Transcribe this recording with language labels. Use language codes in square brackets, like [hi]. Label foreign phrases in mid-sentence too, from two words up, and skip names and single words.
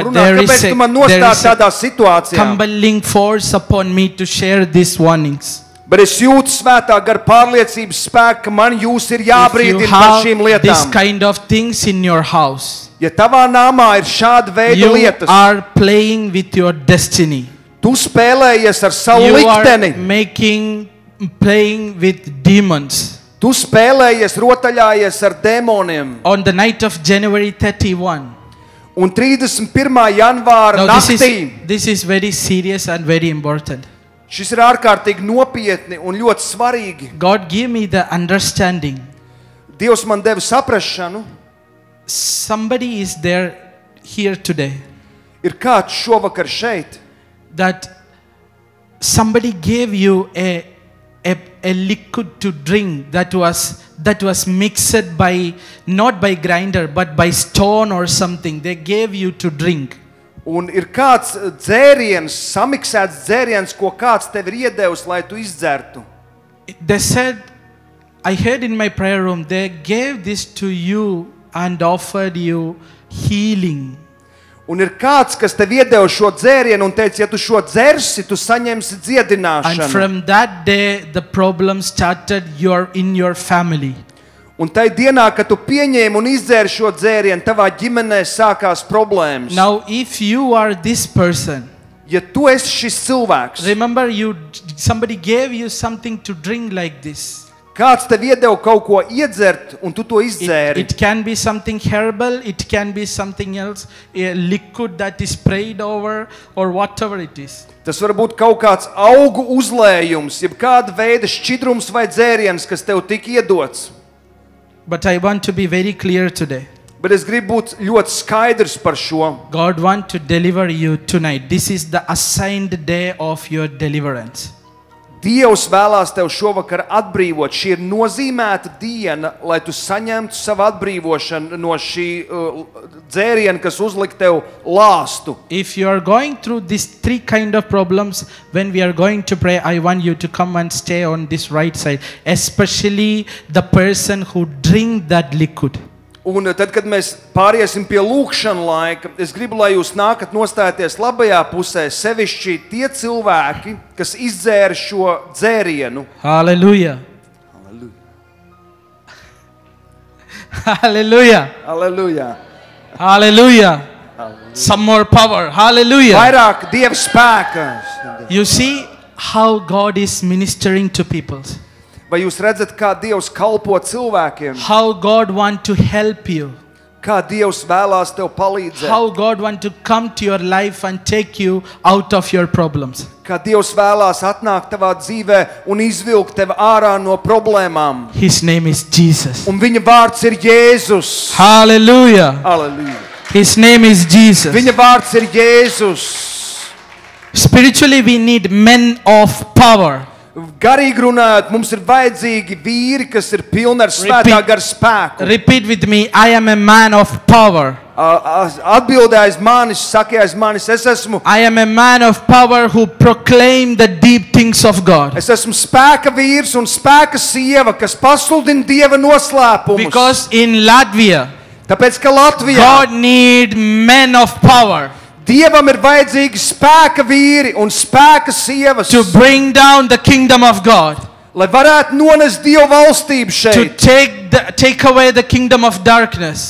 [en] But [lv] runāt. [en] there is [lv] Kāpēc tu man nostādi tādā situācijā? [en] compelling force upon me to share these warnings. [lv] Bet es jūtu Svētā gara pārliecības spēku, ka man jūs ir [en] If you [lv] jābrīdina par [en] have [lv] šīm [en] this [lv] lietām. [en] kind of things in your house, [lv] Ja tavā namā ir šāda veida [en] you [lv] lietas, [en] are playing with your destiny. [lv] tu spēlējies ar savu [en] You are [lv] likteni, [en] playing with demons. [lv] tu spēlējies, rotaļājies ar dēmoniem. [en] On the night of January 31. [lv] Un 31. janvāra [en] Now [lv] naktī, [en] this is very serious and very important. [lv] šis ir ārkārtīgi nopietni un ļoti svarīgi. [en] God give me the understanding. [lv] Dievs man deva saprašanu, [en] Somebody is there here today [lv] ir kāds šovakar šeit, [en] that somebody gave you a liquid to drink that was mixed by, not by grinder but by stone or something. They gave you to drink. [lv] un ir kāds dzēriens, samiksēts dzēriens, ko kāds tev ir iedevis, lai tu izdzertu. [en] They said, I heard in my prayer room, they gave this to you and offered you healing. [lv] Un ir kāds, kas tev iedeva šo dzērienu un teica, ja tu šo dzersi, tu saņemsi [en] And [lv] dziedināšanu. [en] from that day, the problem started in your family. [lv] Un tai dienā, kad tu pieņēmi un izdzēri šo dzērienu, tavā ģimenē sākās problēmas. [en] Now, if you are this person, [lv] Ja tu esi šis cilvēks, [en] remember somebody gave you something to drink like this. [lv] kāds tev iedeva kaut ko iedzert, un tu to izdzēri. [en] It can be something herbal, it can be something else, a liquid that is sprayed over or whatever it is. [lv] Tas var būt kaut kāds augu uzlējums, jeb kāda veida šķidrums vai dzēriens, kas tev tika iedots. [en] But I want to be very clear today. [lv] Bet es gribu būt ļoti skaidrs par šo. [en] God wants to deliver you tonight. This is the assigned day of your deliverance. [lv] Dievs vēlās tev šovakar atbrīvot. Šī ir nozīmēta diena, lai tu saņemtu savu atbrīvošanu no šī dzēriena, kas uzliek tev lāstu. [en] If you are going through these three kind of problems, when we are going to pray, I want you to come and stay on this right side, especially the person who drink that liquid. [lv] Un tad, kad mēs pāriesim pie lūkšana laika, es gribu, lai jūs nākat nostāties labajā pusē, sevišķi tie cilvēki, kas izdzēra šo dzērienu. [en] Hallelujah. Hallelujah. [lv] Aleluja! [en] Hallelujah. Some more power. Hallelujah. [lv] Vairāk Dieva spēka. [en] You see how God is ministering to people. [lv] Vai jūs redzat, kā Dievs kalpo cilvēkiem? [en] How God want to help you. [lv] Kā Dievs vēlās tev palīdzēt? [en] How God want to come to your life and take you out of your problems. [lv] Kā Dievs vēlās atnākt tavā dzīvē un izvilkt tevi ārā no problēmām. [en] His name is Jesus. [lv] Un viņa vārds ir Jēzus. [en] Hallelujah. [lv] Aleluja! [en] His name is Jesus. [lv] Viņa vārds ir Jēzus. [en] Spiritually we need men of power. [lv] Garīgi runājot, mums ir vajadzīgi vīri, kas ir pilni ar svētā gara spēku. [en] Repeat with me. I am a man of power. [lv] Atbildē aiz manis, saka aiz manis, es esmu [en] I am a man of power who proclaim the deep things of God. [lv] Es esmu spēka vīrs un spēka sieva, kas pasludina Dieva noslēpumus. [en] Because in Latvia, [lv] Tāpēc, ka Latvijā [en] God need men of power [lv] Dievam ir vajadzīgi spēka vīri un spēka sievas, [en] to bring down the kingdom of God, [lv] lai varētu nonest Dieva valstību [en] to [lv] šeit [en] take away the kingdom of darkness.